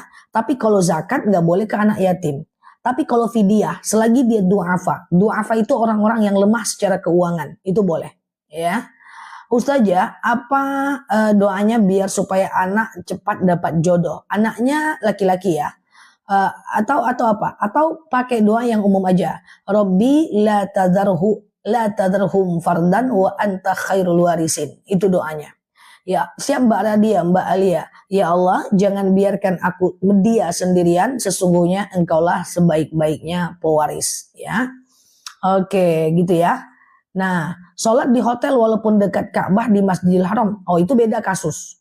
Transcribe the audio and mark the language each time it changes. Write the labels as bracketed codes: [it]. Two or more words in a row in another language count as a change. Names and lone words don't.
[id] Tapi kalau zakat nggak boleh ke anak yatim. Tapi kalau fidyah, selagi dia du'afa itu orang-orang yang lemah secara keuangan, itu boleh ya. Ustazah, apa doanya biar supaya anak cepat dapat jodoh? Anaknya laki-laki ya. Atau apa? Atau pakai doa yang umum aja. [ar] ربي لا تذرهم فردا وأنت خير الوارثين. [id] Itu doanya. Ya, siap Mbak Radia, Mbak Alia. Ya Allah, jangan biarkan aku dia sendirian, sesungguhnya engkaulah sebaik-baiknya pewaris ya. Oke, gitu ya. Nah, sholat di hotel walaupun dekat Ka'bah di Masjidil Haram, oh itu beda kasus.